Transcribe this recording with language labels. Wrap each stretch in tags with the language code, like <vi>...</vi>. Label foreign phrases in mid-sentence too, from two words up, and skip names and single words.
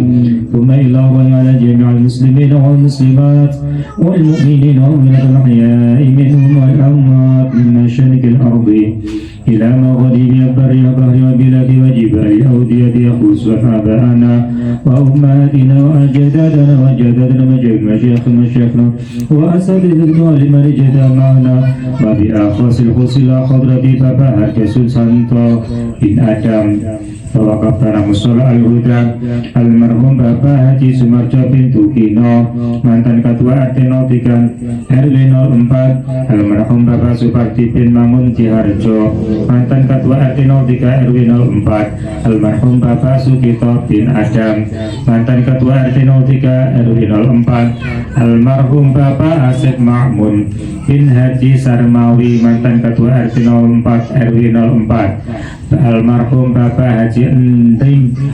<ar>ثم إلى الله على جميع المسلمين والمسلمات والمؤمنين والمؤمنات الأحياء منهم والأموات من مشارق الأرض إلى مغاربها البر والبحر والبلاد والجبال أودية يخص آباءنا وأمهاتنا وأجدادنا وجدادنا مشايخنا وأساتذتنا لمن اجتمع معنا وبأخص الخص إلى حضرة بابا كسل سانتو بن آدم</ar> <id>Wakafana Musola Al-Huda almarhum Bapak Haji Sumarjo Pintu Kino, mantan Ketua RT 03 RW 04, almarhum Bapak Supardi bin Mangun Ciharjo, mantan Ketua RT 03 RW 04, almarhum Bapak Sukito bin Adam, mantan Ketua RT 03 RW 04, almarhum Bapak Asep Ma'mun bin Haji Sarmawi, mantan Ketua RT 04 RW 04, almarhum Bapak Haji Ending</id>